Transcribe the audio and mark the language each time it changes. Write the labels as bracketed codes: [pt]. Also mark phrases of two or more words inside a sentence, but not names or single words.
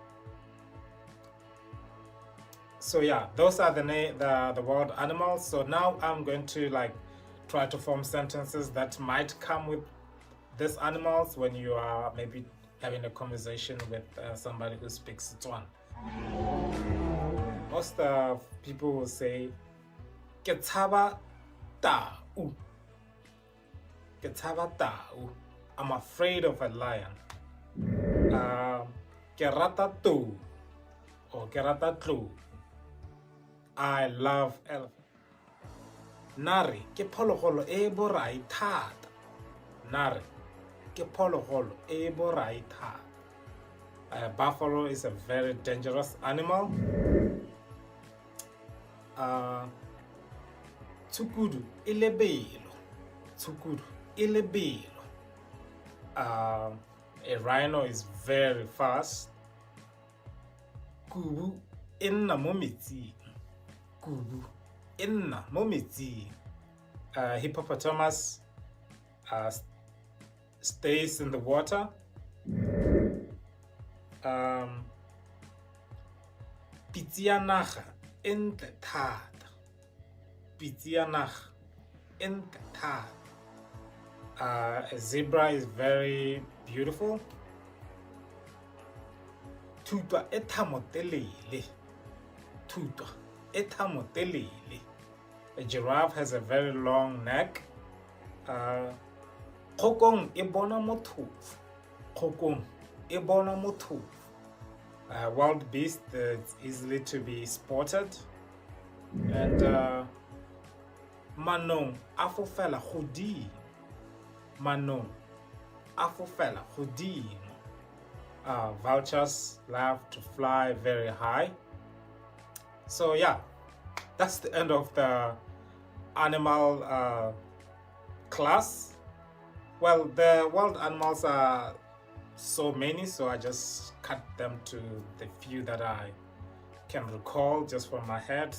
[en] So yeah, those are the wild animals. So now I'm going to like try to form sentences that might come with these animals when you are maybe having a conversation with somebody who speaks Setswana. Most people will say, [tn] "Ke tshaba tau." Ke tshaba tau. [en] I'm afraid of a lion. [tn] Ke rata tou or ke rata tlou. [en] I love elephant. [tn] Nari ke phologolo e borai thata. Nari ke phologolo e borai thata. [en] Buffalo is a very dangerous animal. [tn] Tsukudu e lebelo. Tsukudu e lebelo. [en] A rhino is very fast. [tn] Kubu e nna mo metsing. Kubu e nna mo metsing. [en] Hippopotamus stays in the water. [tn] Pitsi ya naga e ntle thata. Pitsi ya naga e ntle thata. [en] A zebra is very beautiful. [tn] Thutwa e thamotelele. Thutwa e thamotelele. [en] A giraffe has a very long neck. [tn] Kgokong e bona mothofu. Kgokong e bona mothofu. [en] Wild beast that's easily to be spotted. [tn] And manong a fofela godimo. Manong a fofela godimo. [en] Vultures love to fly very high. So yeah, that's the end of the animal class. Well, the wild animals are so many, so I just cut them to the few that I can recall just from my head.